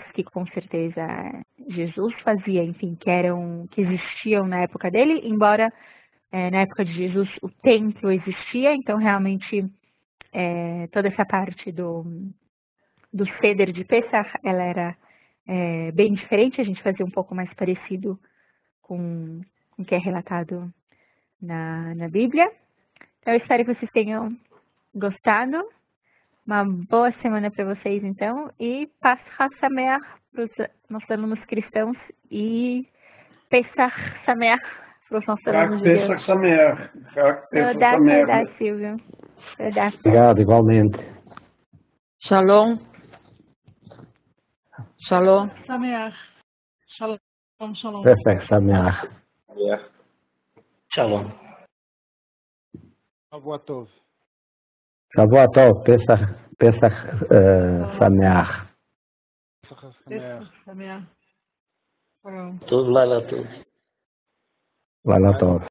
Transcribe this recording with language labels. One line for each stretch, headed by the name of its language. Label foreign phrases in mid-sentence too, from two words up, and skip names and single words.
Portuguese: que com certeza Jesus fazia, enfim, que existiam na época dele, embora na época de Jesus o templo existia, então realmente toda essa parte do Seder de Pessah, ela era bem diferente, a gente fazia um pouco mais parecido com o que é relatado na Bíblia. Então eu espero que vocês tenham gostado. Uma boa semana para vocês, então, e
Hebrew: פסחא שמח
Portuguese: para os nossos alunos cristãos e
Hebrew: פסח שמח
Portuguese: para os nossos alunos judeus.
Hebrew: פסח שמח. Todá, Silvio. Todá.
Portuguese: Obrigado, igualmente.
Hebrew: Shalom. שמח. שלום. פסח שמח. Shalom. שבועות טוב. שבועות טוב, פסח שמח. Sameach.
Portuguese: Tudo lá, tudo.
Hebrew: לילה טוב.